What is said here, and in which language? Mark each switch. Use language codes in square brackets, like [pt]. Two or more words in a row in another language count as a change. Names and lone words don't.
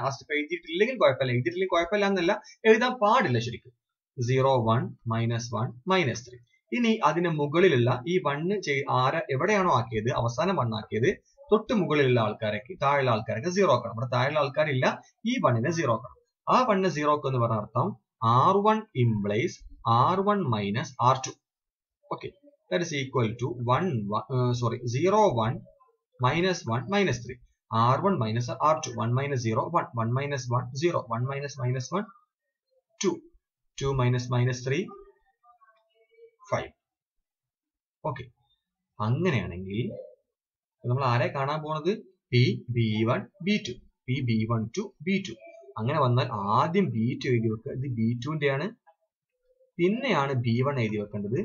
[ml] ആ സ്റ്റെപ്പ് എഴുതിയിട്ടില്ലെങ്കിൽ കുഴപ്പമില്ല, എഴുതിയിട്ടില്ലെങ്കിൽ കുഴപ്പമില്ല എന്നല്ല, എഴുതാൻ പാടില്ല ശരിക്കും. 0 1 -1 -3. ഇനി അതിന് മുകളിലുള്ള ഈ 1 എവിടെയാണോ ആക്കിയത്, അവസാനം 1 ആക്കിയത്, തൊട്ട് മുകളിലുള്ള ആൾക്കാരൊക്കെ താഴെയുള്ള ആൾക്കാരൊക്കെ 0 ആക്കണം. ഇവിടെ താഴെയുള്ള ആൾക്കാരില്ല, ഈ 1നെ 0 ആക്കണം. ആ 1 0 എന്ന് പറഞ്ഞ അർത്ഥം [en] R1 implies R1 minus R2. Okay, that is equal to 0 1 minus 1 minus 3. R1 minus R2. 1 minus 0 1. 1 minus 1 0. 1 minus minus 1 2. 2 minus minus 3 5. Okay. [ml] അങ്ങനെയാണെങ്കിൽ നമ്മൾ ആരെ കാണാൻ പോകുന്നത്? P B1 B2. P B1 to B2. അങ്ങനെ വന്നാൽ ആദ്യം B2 എഴുതി വെക്കുക. ഇത് B2ന്റെ ആണ്. പിന്നെയാണ് B1 എഴുതി വെക്കേണ്ടത്.